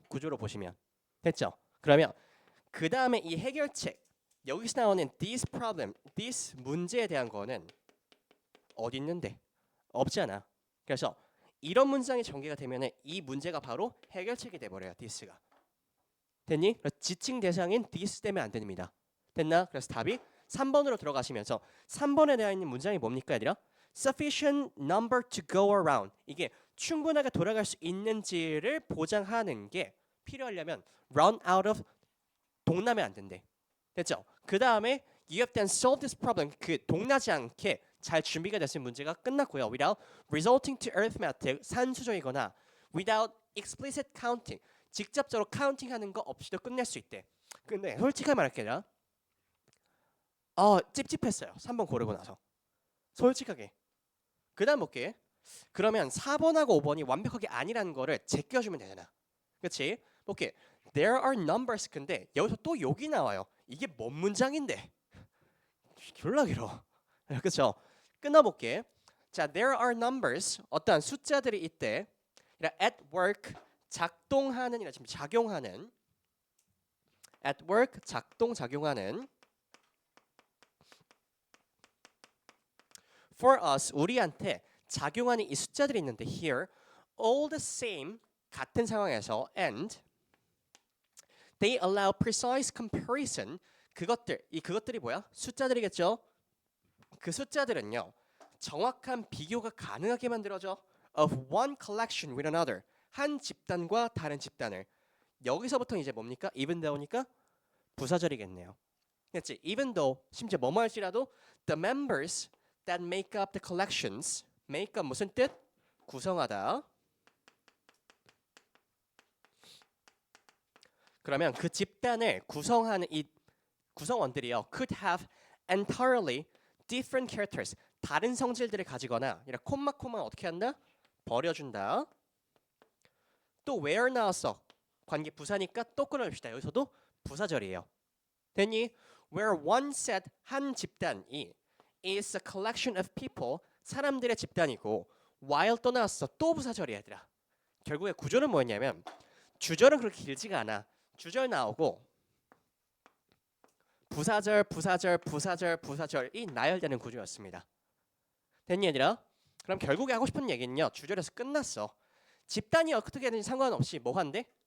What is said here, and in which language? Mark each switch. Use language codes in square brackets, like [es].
[ko] 구조로 보시면 됐죠? 그러면 그 다음에 이 해결책 여기서 나오는 [en] this problem, [ko] this 문제에 대한 거는 어디 있는데? 없잖아. 그래서 이런 문장이 전개가 되면은 이 문제가 바로 해결책이 돼버려요. this가 됐니? 지칭 대상인 this 때문에 안 됩니다. 됐나? 그래서 답이 3번으로 들어가시면서 3번에 되어 있는 문장이 뭡니까, 얘들아? [en] Sufficient number to go around. [ko] 이게 충분하게 돌아갈 수 있는지를 보장하는 게 필요하려면 [en] run out of [ko] 동나면 안 된대. 됐죠? 그 다음에 [en] you have then solved this problem. [ko] 그 동나지 않게 잘 준비가 됐을 문제가 끝났고요. [en] Without resulting to arithmetic [ko] 산수적이거나 [en] without explicit counting [ko] 직접적으로 카운팅하는 거 없이도 끝낼 수 있대. 근데 솔직하게 말할게요. 찝찝했어요. 3번 고르고 나서. 솔직하게. 그 다음 볼게. 그러면 4번하고 5번이 완벽하게 아니라는 거를 제껴주면 되잖아. 그렇지? 볼게. [en] There are numbers. [ko] 근데 여기서 또 욕이 나와요. 이게 뭔 문장인데? 졸라 길어. 그렇죠? 끊어볼게. 자, [en] there are numbers. [ko] 어떠한 숫자들이 있대. [en] at work [ko] 작동하는 이라 지금 작용하는 [en] at work 작동하는 for us [ko] 우리한테 작용하는 이 숫자들이 있는데 [en] here all the same [ko] 같은 상황에서 [en] and they allow precise comparison [ko] 그것들이 뭐야? 숫자들이겠죠? 그 숫자들은요 정확한 비교가 가능하게 만들어져 [en] of one collection with another [ko] 한 집단과 다른 집단을 여기서부터 이제 뭡니까? [en] even though [ko] 니까 부사절이겠네요. 그렇지? [en] even though [ko] 심지어 뭐뭐 할지라도 [en] the members that make up the collections make up [ko] 무슨 뜻? 구성하다. 그러면 그 집단을 구성하는 이 구성원들이요 [en] could have entirely different characters [ko] 다른 성질들을 가지거나 이라 콤마 어떻게 한다? 버려준다. 또 where 나왔어. 관계 부사니까 또 끊어줍시다. 여기서도 부사절이에요. 됐니? [en] Where one set [ko] 한 집단이 [en] is a collection of people [ko] 사람들의 집단이고 [en] while [ko] 또 나왔어. 또 부사절이야 얘들아. 결국에 구조는 뭐였냐면 주절은 그렇게 길지가 않아. 주절 나오고 부사절, 부사절, 부사절, 부사절이 나열되는 구조였습니다. 됐니 얘들아? 그럼 결국에 하고 싶은 얘기는요. 주절에서 끝났어. 집단이 어떻게 되는지 상관없이 뭐 한대?